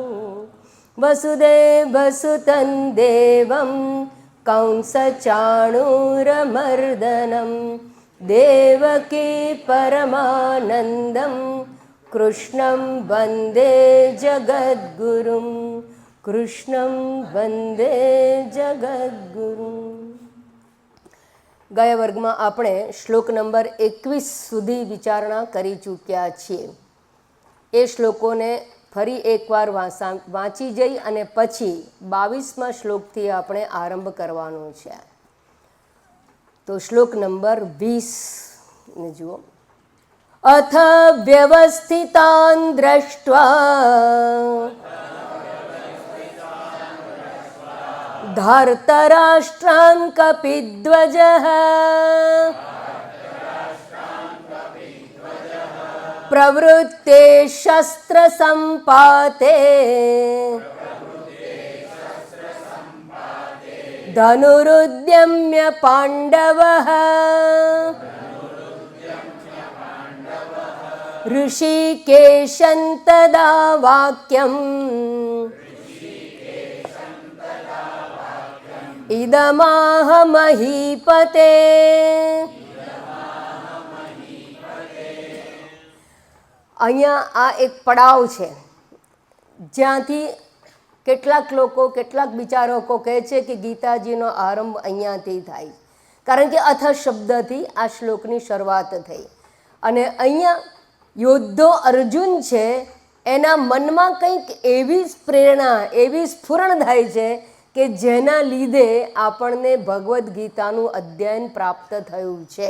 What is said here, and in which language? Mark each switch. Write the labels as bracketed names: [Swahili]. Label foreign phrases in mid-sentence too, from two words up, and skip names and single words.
[Sanskrit] वसुदेवसुतं देवं कंसचाणूरमर्दनं देवकी परमानन्दं कृष्णं वन्दे जगद्गुरुं। कृष्णं वन्दे जगद्गुरुं। [Gujarati] ગયા વર્ગમાં આપણે શ્લોક નંબર 21 સુધી વિચારણા કરી ચૂક્યા છીએ. એ શ્લોકોને ફરી એકવાર વાંચી જઈ અને પછી 22મા શ્લોકથી આપણે આરંભ કરવાનો છે. તો શ્લોક નંબર 20 ને જુઓ. [Sanskrit] અથ વ્યવસ્થિતાન દ્રષ્ટ્વા धार्तराष्ट्रान् कपिध्वजः प्रवृत्ते शस्त्रसम्पाते धनुरुद्यम्य पाण्डवः ऋषिकेशं तदा वाक्यम् इदमाह महीपते। [Gujarati] અહીંયા આ એક પડાવ છે જ્યાંથી કેટલાક લોકો કેટલાક વિચારકો કહે છે કે ગીતાજીનો આરંભ અહીંયાથી થાય, કારણ કે અથ શબ્દથી આ શ્લોકની શરૂઆત થઈ અને અહીંયા યોદ્ધો અર્જુન છે એના મનમાં કંઈક એવી પ્રેરણા એવી સ્ફુરણ થાય છે કે જેના લીધે આપણને ભગવદ્ ગીતાનું અધ્યયન પ્રાપ્ત થયું છે.